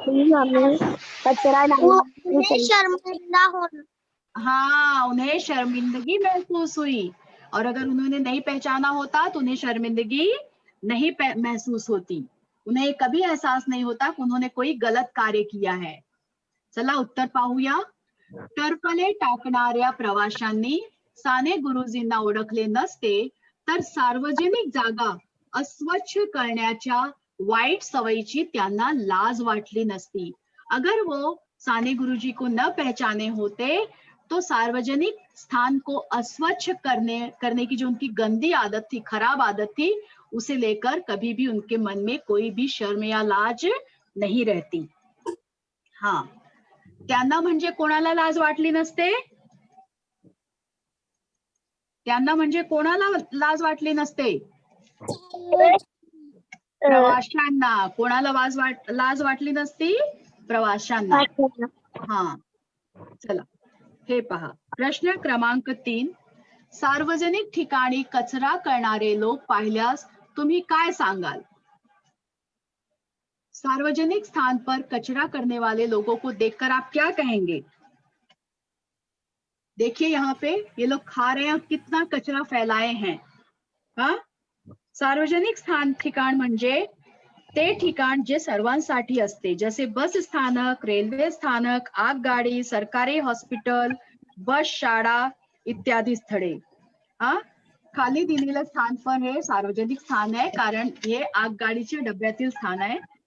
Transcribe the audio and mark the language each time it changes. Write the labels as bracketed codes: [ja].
[hi] कचरा उन्हें शर्मिंदा होना। हाँ, उन्हें शर्मिंदगी महसूस हुई, और अगर उन्होंने नहीं पहचाना होता तो उन्हें शर्मिंदगी नहीं महसूस होती, उन्हें कभी एहसास नहीं होता कि उन्होंने कोई गलत कार्य किया है. [mr] चला उत्तर पाहूया. टरफले टाकणाऱ्या प्रवाशांनी साने गुरुजींना ओळखले नसते तर सार्वजनिक जागा अस्वच्छ करण्याच्या वाईट सवयीची त्यांना लाज वाटली नसती. [hi] अगर वो साने गुरुजी को न पहचाने होते तो सार्वजनिक स्थान को अस्वच्छ करने की जो उनकी गंदी आदत थी, खराब आदत थी, उसे लेकर कभी भी उनके मन में कोई भी शर्म या लाज नहीं रहती. [mr] हाँ, त्यांना म्हणजे कोणाला लाज वाटली नसते? त्यांना म्हणजे कोणाला लाज वाटली नसते? प्रवाशांना. कोणाला लाज वाटली नसती? प्रवाशांना. हा, चला हे पहा. प्रश्न क्रमांक 3. सार्वजनिक ठिकाणी कचरा करणारे लोक पाहिल्यास तुम्ही काय सांगाल? [hi] सार्वजनिक स्थान पर कचरा करने वाले लोगों को देखकर आप क्या कहेंगे? देखिए यहाँ पे ये लोग खा रहे हैं और कितना कचरा फैलाए हैं. [mr] हा, सार्वजनिक स्थान ठिकाण म्हणजे ते ठिकाण जे सर्वांसाठी असते, जसे बस स्थानक, रेल्वे स्थानक, आगगाडी, सरकारी हॉस्पिटल, बस, शाळा इत्यादी स्थळे. हा, खाली दिलेलं स्थान पण हे सार्वजनिक स्थान आहे, कारण हे आगगाडीच्या डब्यातील स्थान आहे.